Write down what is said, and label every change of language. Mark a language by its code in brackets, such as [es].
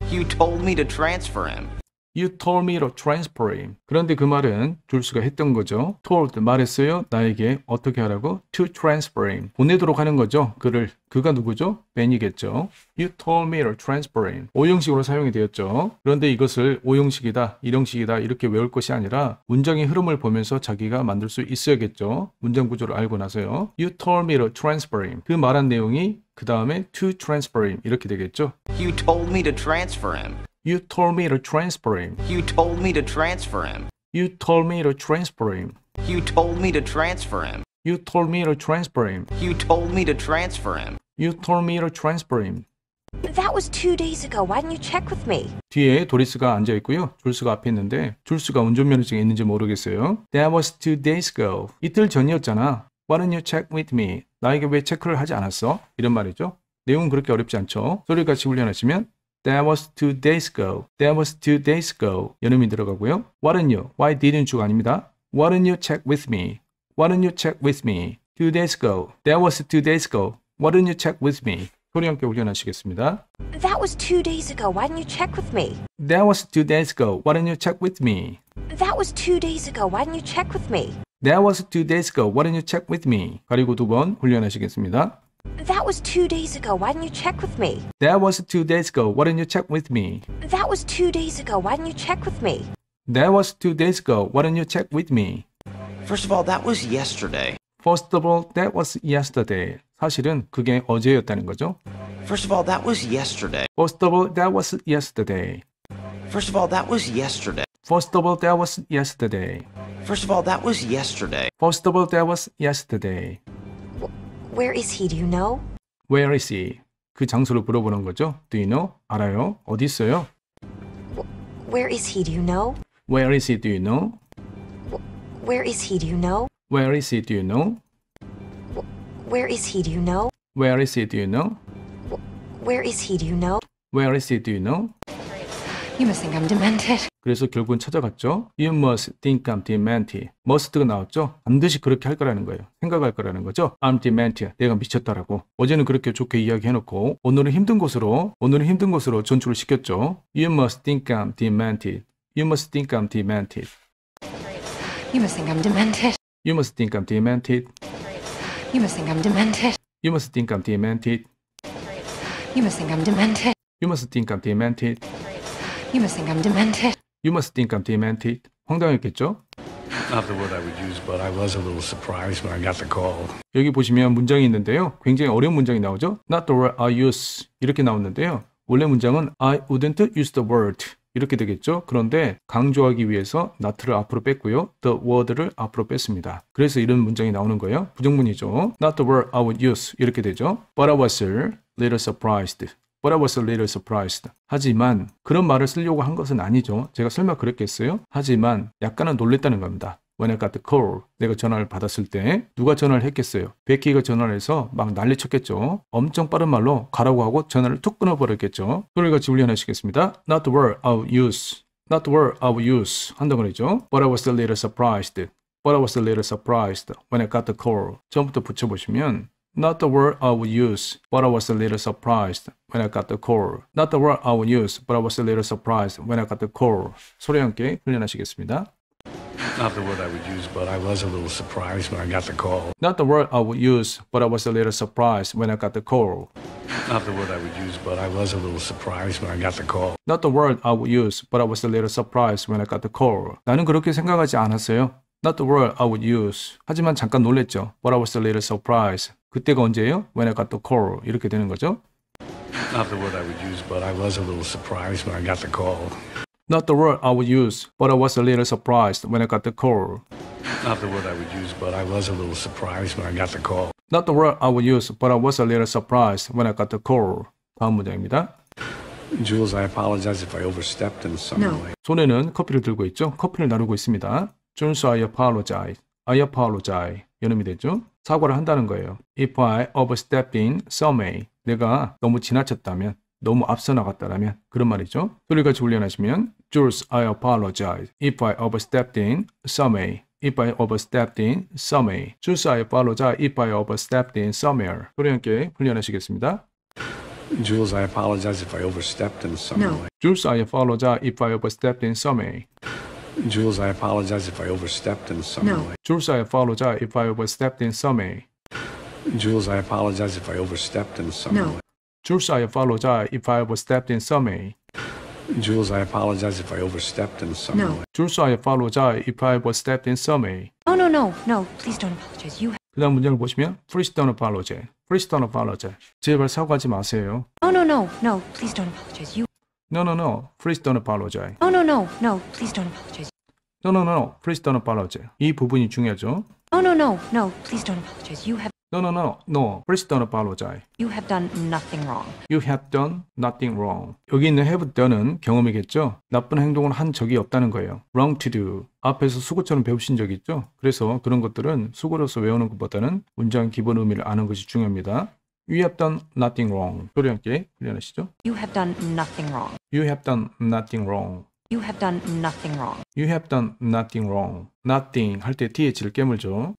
[en] You told me to transfer him. You told me to transfer him. [ko] 그런데 그 말은 줄수가 했던 거죠. told 말했어요. 나에게 어떻게 하라고? [en] To transfer him. [ko] 보내도록 하는 거죠. 그를. 그가 누구죠? 벤이겠죠. [en] You told me to transfer him. [ko] 오형식으로 사용이 되었죠. 그런데 이것을 오형식이다, 일형식이다 이렇게 외울 것이 아니라 문장의 흐름을 보면서 자기가 만들 수 있어야겠죠. 문장 구조를 알고 나서요. [en] You told me to transfer him. [ko] 그 말한 내용이 그 다음에 [en] to transfer him [ko] 이렇게 되겠죠. [en] You told me to transfer him. You told me to transfer him. You told me to transfer him. You told me to transfer him. You told me to transfer him. You told me to transfer him. You told me to transfer him. You told me to transfer him. That was 2 days ago. Why didn't you check with me? [ko] 뒤에 도리스가 앉아 있고요. 줄수가 앞에 있는데 줄수가 운전면허증에 있는지 모르겠어요. [en] That was 2 days ago. [ko] 이틀 전이었잖아. [en] Why didn't you check with me? [ko] 나에게 왜 체크를 하지 않았어? 이런 말이죠. 내용은 그렇게 어렵지 않죠. 소리 같이 훈련하시면 [en] That was 2 days ago. That was 2 days ago. [ko] 연음이 들어가고요. [en] Why didn't you? Why didn't you가 아닙니다. Why didn't you check with me? Why didn't you check with me? 2 days ago. That was 2 days ago. Why didn't you check with me? [ko] 소리 함께 훈련하시겠습니다. [en] That was 2 days ago. Why didn't you check with me? That was 2 days ago. Why didn't you check with me? That was 2 days ago. Why didn't you check with me? That was 2 days ago. Why didn't you check with me? [ko] 가리고 두 번 훈련하시겠습니다. [en] That was 2 days ago. Why didn't you check with me? That was 2 days ago. Why didn't you check with me? That was 2 days ago. Why didn't you check with me? That was 2 days ago. Why didn't you check with me? First of all, that was yesterday. First of all, that was yesterday. [ko] 사실은 그게 어제였다는 거죠. [en] First of all, that was yesterday. First of all, that was yesterday. First of all, that was yesterday. First of all, that was yesterday. First of all, that was yesterday. First of all, that was yesterday. Where is he? Do you know? Where is he? [ko] 그 장소를 물어보는 거죠. [en] Do you know? [ko] 알아요? 어디 있어요? [en] Where is he? Do you know? Where is he? Do you know? Where is he? Do you know? Where is he? Do you know? Where is he? Do you know? Where is he? Do you know? Where is he? Do you know? Where is he? Do you know? You must think I'm demented. [ko] 그래서 결국은 찾아갔죠. [en] You must think I'm demented. [ko] must가 나왔죠. 반드시 그렇게 할 거라는 거예요. 생각할 거라는 거죠. [en] I'm demented. [ko] 내가 미쳤다라고. 어제는 그렇게 좋게 이야기해놓고 오늘은 힘든 곳으로 전출을 시켰죠. [en] You must think I'm demented. You must think I'm demented. You must think I'm demented. You must think I'm demented. You must think I'm demented. You must think I'm demented. You must think I'm demented. You must think I'm demented. You must think I'm demented. You must think I'm demented. [ko] 황당했겠죠? [en] Not the word I would use, but I was a little surprised when I got the call. [ko] 여기 보시면 문장이 있는데요. 굉장히 어려운 문장이 나오죠. [en] Not the word I use [ko] 이렇게 나오는데요. 원래 문장은 [en] I wouldn't use the word [ko] 이렇게 되겠죠. 그런데 강조하기 위해서 not를 앞으로 뺐고요. the word를 앞으로 뺐습니다. 그래서 이런 문장이 나오는 거예요. 부정문이죠. [en] Not the word I would use [ko] 이렇게 되죠. [en] But I was a little surprised. But I was a little surprised. [ko] 하지만 그런 말을 쓰려고 한 것은 아니죠. 제가 설마 그랬겠어요? 하지만 약간은 놀랬다는 겁니다. [en] When I got the call. [ko] 내가 전화를 받았을 때 누가 전화를 했겠어요? 베키가 전화를 해서 막 난리쳤겠죠. 엄청 빠른 말로 가라고 하고 전화를 툭 끊어버렸겠죠. 소리같이 훈련하시겠습니다. [en] Not the word I would use. Not the word I would use. [ko] 한다고 그러죠. [en] But I was a little surprised. But I was a little surprised when I got the call. [ko] 처음부터 붙여보시면 [en] Not the word I would use, but I was a little surprised when I got the call. Not the word I would use, but I was a little surprised when I got the call. [ko] 소리 함께 훈련하시겠습니다. [en] Not the word I would use, but I was a little surprised when I got the call. Not the word I would use, but I was a little surprised when I got the call. Not the word I would use, but I was a little surprised when I got the call. Not the word I would use, but I was a little surprised when I got the call. [ko] 나는 그렇게 생각하지 않았어요. [en] Not the word I would use. [ko] 하지만 잠깐 놀랬죠. [en] But I was a little surprised. [ko] 그때가 언제예요? [en] When I got the call. [ko] 이렇게 되는 거죠. [en] Not the word I would use, but I was a little surprised when I got the call. Not the word I would use, but I was a little surprised when I got the call. Not the word I would use, but I was a little surprised when I got the call. Not the word I would use, but I was a little surprised when I got the call. [ko] 다음 문장입니다. [en] Jules, I apologize if I overstepped in some No. way. [ko] 손에는 커피를 들고 있죠. 커피를 나누고 있습니다. [en] Jules, I apologize. I apologize. [ko] 연음이 되죠. 사과를 한다는 거예요. [en] If I overstepped in some way. [ko] 내가 너무 지나쳤다면, 너무 앞서 나갔다라면 그런 말이죠. 소리같이 훈련하시면 [en] Jules, I apologize. If I overstepped in some way. If I overstepped in some way. Jules, I apologize. If I overstepped in somewhere. [ko] 소리 함께 훈련하시겠습니다. [en] Jules, I apologize if I overstepped in some No. way. Jules, I apologize if I overstepped in some way. Jules, I apologize if I overstepped in some No. way. Jules, I apologize if I overstepped in some way. Jules, I apologize if I overstepped in some No. way. Jules, I apologize if I overstepped in some way. Jules, I apologize if I overstepped in some No. way. Jules, I apologize if I overstepped in some way. Oh, no, no, no. Please don't apologize. You. [ko] 그 다음 문장을 보시면 [en] Please don't apologize. Please don't apologize. [ko] 제발 사과하지 마세요. [en] Oh, no, no, no. Please don't apologize. You. No, no, no. Please don't apologize. Oh, no, no, no. Please don't apologize. No, no, no. Please don't apologize. [ko] 이 부분이 중요하죠. [en] Oh, no, no, no. Please don't apologize. You have. No, no, no. No. Please don't apologize. You have done nothing wrong. You have done nothing wrong. [ko] 여기 있는 have done은 경험이겠죠. 나쁜 행동을 한 적이 없다는 거예요. [en] wrong to do. [ko] 앞에서 수고처럼 배우신 적이 있죠. 그래서 그런 것들은 수고로서 외우는 것보다는 문장 기본 의미를 아는 것이 중요합니다. [en] You have done nothing wrong. [ko] 소리 함께 훈련하시죠. [en] You have done nothing wrong. You have done nothing wrong. You have done nothing wrong. You have done nothing wrong. [ko] Nothing 할 때 th를 깨물죠.